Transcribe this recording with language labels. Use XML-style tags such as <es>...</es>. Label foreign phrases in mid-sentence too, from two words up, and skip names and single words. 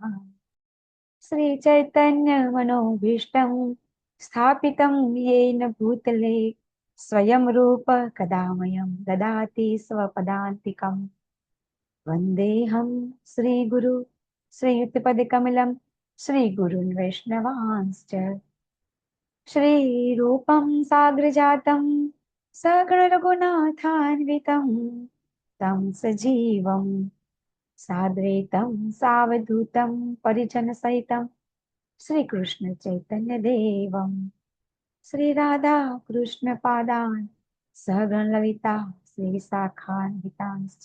<sa>શ્રી ચૈતન્ય મનોભીષ્ટં સ્થાપિतं येन ભૂતલે સ્વયં રૂપ કદામયં દદાતિ સ્વપદાન્તિકં. વંદેહં શ્રી ગુરુ શ્રીયુતપદકમલં શ્રી ગુરુन् વૈષ્ણવાંશ્ચ. श्रीरूपं साग्रजातं सगणरघुनाथान्वितं तं सजीवं साद्वैतं सावधूतं परिजनसहितं श्रीकृष्णचैतन्यदेवं श्रीराधाकृष्णपादान् सहगणललिता श्रीविशाखान्वितांश्च.</sa>